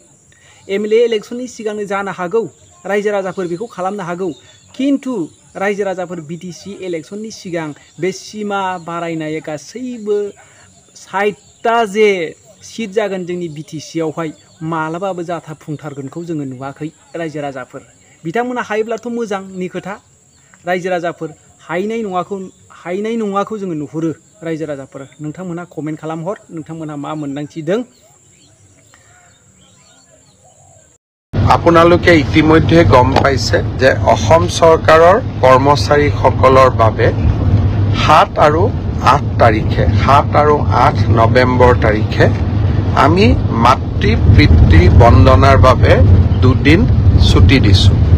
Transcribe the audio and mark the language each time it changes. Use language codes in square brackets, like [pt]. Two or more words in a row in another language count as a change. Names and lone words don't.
[brx] MLA इलेक्शननि सिगांनो जानो हागौ रायजो राजाफोर बेखौ खालामनो हागौ, खिन्थु रायजो राजाफोर BTC इलेक्शननि सिगां बे सिमा बारायनाय गासैबो 60टा जे सिट जागोन जोंनि BTC आवहाय मालाबाबो जाफुंथारगोनखौ जोङो नुवाखै रायजो राजाफोर। बिथांमोना हायोब्लाथ' मोजांनि खोथा, रायजो राजाफोर हायनाय नङाखौ जोङो नुहुरो। रायजो राजाफोर नोंथांमोनहा कमेन्ट खालामहर नोंथांमोनहा मा मोनदांथिदों। [as] আপোনালোকে ইতিমধ্যে গম পাইছে যে অসম চৰকাৰৰ কৰ্মচাৰীসকলৰ বাবে 7 আৰু 8 তাৰিখে 7 আৰু 8 নৱেম্বৰ তাৰিখে আমি মাতৃ পিতৃ বন্দনাৰ বাবে 2 দিন ছুটি দিছো।